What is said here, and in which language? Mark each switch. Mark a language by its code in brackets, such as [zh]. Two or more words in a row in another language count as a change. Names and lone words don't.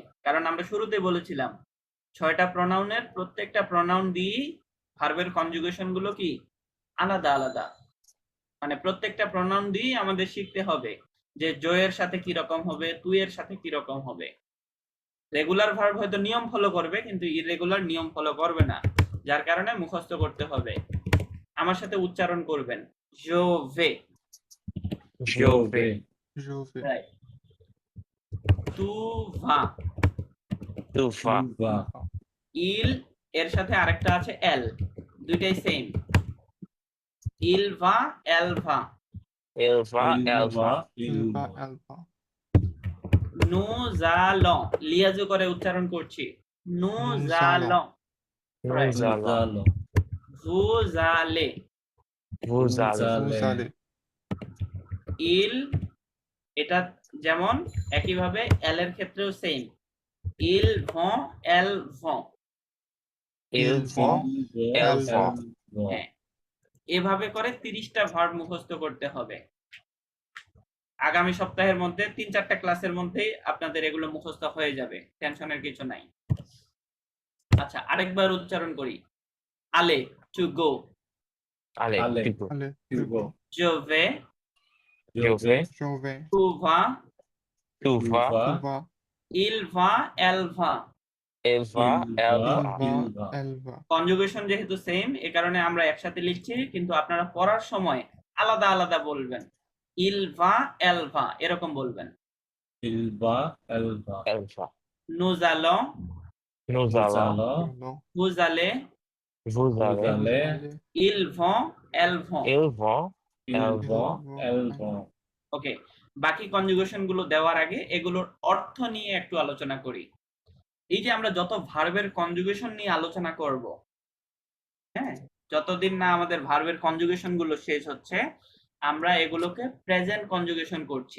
[bn] কারণ আমরা শুরুতে বলেছিলাম 6টা প্রনাউনের প্রত্যেকটা প্রনাউন দিয়ে ভার্বের কনজুগেশন গুলো কি আলাদা আলাদা, মানে প্রত্যেকটা প্রনাউন দিয়ে আমাদের শিখতে হবে যে জয়ের সাথে কি রকম হবে, তুই এর সাথে কি রকম হবে। রেগুলার ভার্ব হয়তো নিয়ম ফলো করবে, কিন্তু ইরেগুলার নিয়ম ফলো করবে না, যার কারণে মুখস্থ করতে হবে। আমার সাথে উচ্চারণ করবেন, জোভে, [fr] Je vais. Je vais. রাইট। tu vas, Tu vas. [bn] বা ইল এর সাথে আরেকটা আছে এল, দুইটাই সেম। [fr] il va, elle va. Elle va, elle va. Il va, elle va. nous allons, [bn] লিয়াজু করে উচ্চারণ করছি, [fr] nous allons. [en] Right. [fr] Nous allons. vous allez, Vous Vous allez. Vous allez. [bn] ইল এটা যেমন একইভাবে এল এর ক্ষেত্রেও সেম, [fr] ils vont, elles vont. Ils vont. Elle va. [bn] হ্যাঁ, এভাবে করে 30টা ভার্ব মুখস্থ করতে হবে। আগামী সপ্তাহের মধ্যে 3-4টা ক্লাসের মধ্যেই আপনাদের এগুলো মুখস্থ হয়ে যাবে, টেনশনের কিছু নাই। আচ্ছা, আরেকবার উচ্চারণ করি, আলে [en] to go, [fr] Allez, Allez. tu peux. Allez. Tu vas. je vais, Je vais. Je vais. tu vas, Tu vas. Tu vas. il va, elle va। Elle va, elle Il va. Il va. va. Elle va. [bn] কনজুগেশন যেহেতু সেম, এ কারণে আমরা একসাথে লিখছি, কিন্তু আপনারা পড়ার সময় আলাদা আলাদা বলবেন। [fr] il va, elle va [bn] এরকম বলবেন। [fr] Il va. Elle va. Elle va. nous allons, Nous Nous allons. allons. Non. vous allez, Vous Vous allez. allez. Allez. ils vont, elles vont। Ils vont. Ils Elle vont. va. Elle vont. [bn] ওকে, বাকি কনজুগেশন গুলো দেওয়ার আগে এগুলোর অর্থ নিয়ে একটু আলোচনা করি। এই যে আমরা যত ভার্বের কনজুগেশন নিয়ে আলোচনা করব, হ্যাঁ, যতদিন না আমাদের ভার্বের কনজুগেশন গুলো শেষ হচ্ছে, আমরা এগুলোকে প্রেজেন্ট কনজুগেশন করছি।